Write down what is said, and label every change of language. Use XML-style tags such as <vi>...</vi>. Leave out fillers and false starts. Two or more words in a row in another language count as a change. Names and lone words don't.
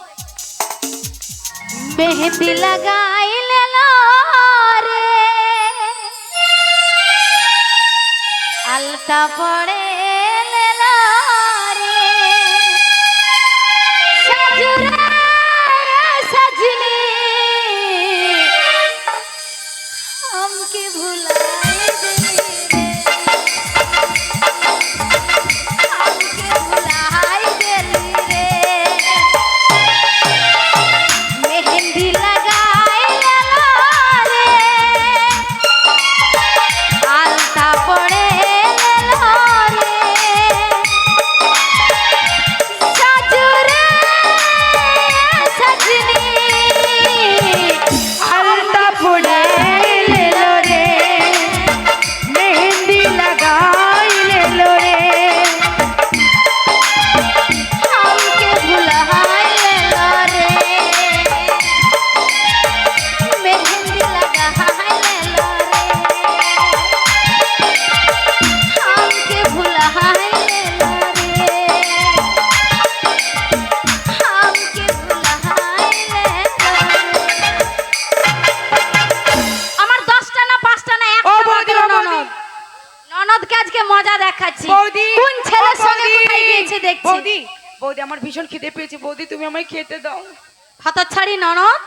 <bn>মেহেন্দি লাগাইলে রে, আলতা পড়ে রে, সাজুরে সাজনি</bn> <bho>हमके भुलाए दिली रे, हमके भुलाए दिली रे, मेहंदी लगाए ला रे, आलता पड़े ला रे, साजुरे सजनी</bho> <bn>আলতা পড়ে লেলো রে, মেহেন্দি লাগাই লেলো রে।</bn> <bho>हमके भुलाए ला रे, मेहंदी लगाए ला रे, हमके भुलाए ला रे, हमके भुलाए ला रे।</bho> <bn>আমার 10টা না 5টা না ও একটা বৌদি, মাত্র ও বৌদি। ননদ। ননদকে আজকে মজা দেখাচ্ছি। বৌদি, কোন ছেলের ও সঙ্গে বৌদি, কোথায় গিয়েছে দেখছি। বৌদি, বৌদি আমার ভীষণ খিদে পেয়েছে, বৌদি তুমি আমায় খেতে দাও। হতচ্ছাড়ি ননদ</bn>